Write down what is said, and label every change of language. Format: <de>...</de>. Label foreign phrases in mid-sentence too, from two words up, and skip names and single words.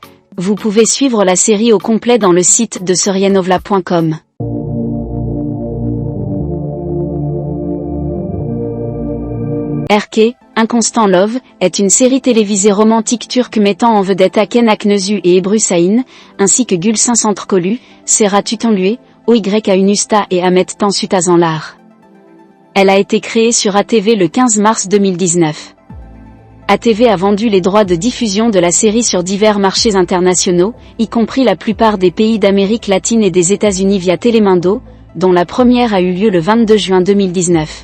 <fr>Vous pouvez suivre la série au complet dans le site de serianovla.com. Erke, Inconstant Love, est une série télévisée romantique turque mettant en vedette Aken Aknözü et Ebru Şahin, ainsi que Gülşen Santrkolu, Serhat Tutanlué, Oyka Unusta et Ahmet Tansu Tazanlar. Elle a été créée sur ATV le 15 mars 2019. ATV a vendu les droits de diffusion de la série sur divers marchés internationaux, y compris la plupart des pays d'Amérique latine et des États-Unis via Telemundo, dont la première a eu lieu le 22 juin 2019.</fr>